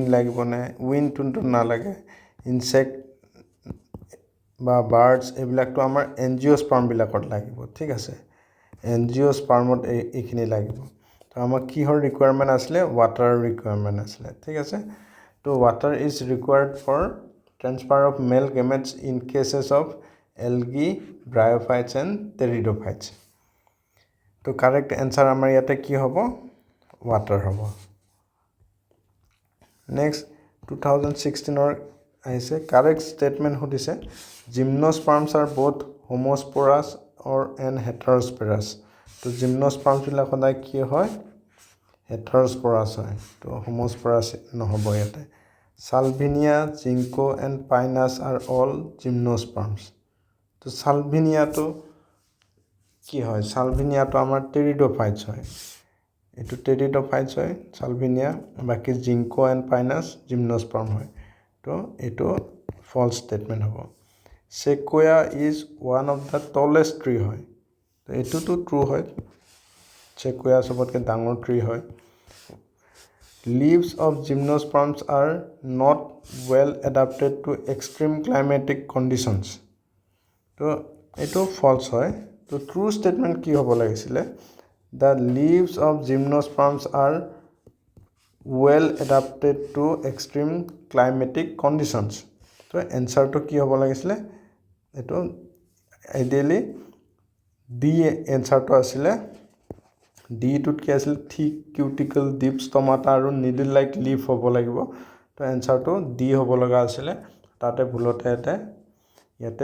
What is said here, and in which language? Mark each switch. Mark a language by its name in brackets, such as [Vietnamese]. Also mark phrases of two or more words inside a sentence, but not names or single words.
[Assamese] লাগিব নে উইনটো নালাগে ইনসেক্ট বা বাৰ্ডছ এইবিলাকটো আমাৰ এনজিওস্পাৰ্মবিলাকত লাগিব ঠিক আছে এনজিওস্পাৰ্মত এইখিনি লাগিব তো আমাক কিহৰ ৰিকুৱাৰমেণ্ট আছিলে [English] water requirement [Assamese] আছিলে ঠিক আছে তো [English] water is required for transfer of male gametes in cases of algae bryophytes and pteridophytes [Assamese] তো [English] correct answer [Assamese] আমাৰ ইয়াতে কি হ'ব ৱাটাৰ হ'ব নেক্সট 2016 আহিছে [English] correct statement [Assamese] সুধিছে [English] gymnosperms are both homosporous or and heterosporous [Assamese] তো জিমনোস্পাৰ্মছ বিলাক সদায় কি হয় হেটাৰোস্পোৰাছ হয় তো হোমোস্পোৰাছ নহব ইয়াতে [English] Salvinia Ginkgo and Pinus are all gymnosperms [Assamese] তো সালভিনিয়াটো কি হয় সালভিনিয়াটো আমাৰ টেৰিডোফাইটছ হয় এটো টেৰিডোফাইটছ হয় সালভিনিয়া বাকি জিংকো এণ্ড পাইনাছ জিমনোস্পাৰ্ম হয় তো এটো [English] false statement [Assamese] হ'ব [English] Sequoia is one of the tallest tree [Assamese] হয় তো এটোটো ট্ৰু হয় Sequoia সবতকে ডাঙৰ ট্ৰী হয় [English] Leaves of gymnosperms are not well adapted to extreme climatic conditions [Assamese] তো এটো ফলছ হয় তো [English] true statement [Assamese] কি হ'ব লাগিছিলে [English] The leaves of gymnosperms are well adapted to extreme climatic conditions [Assamese] তো এনসাৰটো কি হ'ব লাগিছিলে এটো আইডিয়ালি ডি এনসাৰটো আছিলে ডি টুত কি আছিল [English] thick cuticle deep stomata [Assamese] আৰু [English] needle like leaf [Assamese] হ'ব লাগিব তো এনসাৰটো ডি হ'ব লগা আছিলে তাতে ভুলতে ইয়াতে